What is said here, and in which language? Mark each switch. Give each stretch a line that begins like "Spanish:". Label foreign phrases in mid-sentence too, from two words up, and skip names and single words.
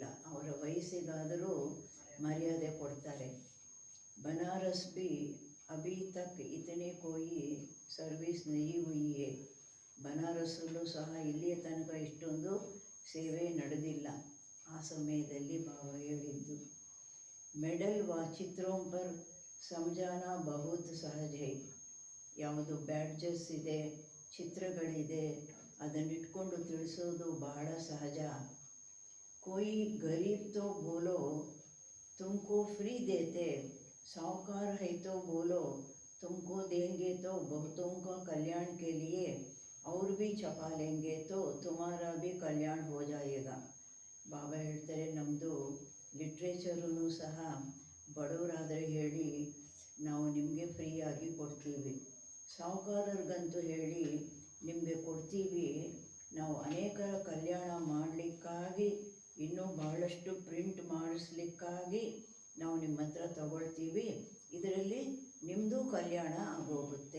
Kannada: ಅವರ ವಯಸ್ಸಿಗಾದರೂ ಮರ್ಯಾದೆ ಕೊಡ್ತಾರೆ.
Hindi: बनारस भी अभी तक इतनी कोई सर्विस नहीं हुई है.
Kannada: ಬನಾರಸ್ಸಲ್ಲೂ ಸಹ ಇಲ್ಲಿಯ ತನಕ ಇಷ್ಟೊಂದು ಸೇವೆ ನಡೆದಿಲ್ಲ. ಆ ಸಮಯದಲ್ಲಿ ಬಾಬಾ ಹೇಳಿದ್ದು,
Hindi: मेडल व चित्रों पर समझाना बहुत सहज है.
Kannada: ಯಾವುದು ಬ್ಯಾಡ್ಜಸ್ ಇದೆ, ಚಿತ್ರಗಳಿದೆ, ಅದನ್ನಿಟ್ಕೊಂಡು ತಿಳಿಸೋದು ಬಹಳ ಸಹಜ.
Hindi: कोई गरीब तो बोलो तुमको फ्री देते, साहूकार है तो बोलो तुमको देंगे तो बहुतों का कल्याण के लिए और भी छपा लेंगे तो तुम्हारा भी कल्याण हो जाएगा.
Kannada: ಬಾಬಾ ಹೇಳ್ತಾರೆ, ನಮ್ಮದು ಲಿಟ್ರೇಚರೂ ಸಹ ಬಡವರಾದರೆ ಹೇಳಿ ನಾವು ನಿಮಗೆ ಫ್ರೀಯಾಗಿ ಕೊಡ್ತೀವಿ, ಸಾಹುಕಾರರಿಗಂತೂ ಹೇಳಿ ನಿಮಗೆ ಕೊಡ್ತೀವಿ, ನಾವು ಅನೇಕರ ಕಲ್ಯಾಣ ಮಾಡಲಿಕ್ಕಾಗಿ ಇನ್ನೂ ಬಹಳಷ್ಟು ಪ್ರಿಂಟ್ ಮಾಡಿಸ್ಲಿಕ್ಕಾಗಿ ನಾವು ನಿಮ್ಮ ಹತ್ರ ತಗೊಳ್ತೀವಿ, ಇದರಲ್ಲಿ ನಿಮ್ಮದು ಕಲ್ಯಾಣ ಆಗೋಗುತ್ತೆ.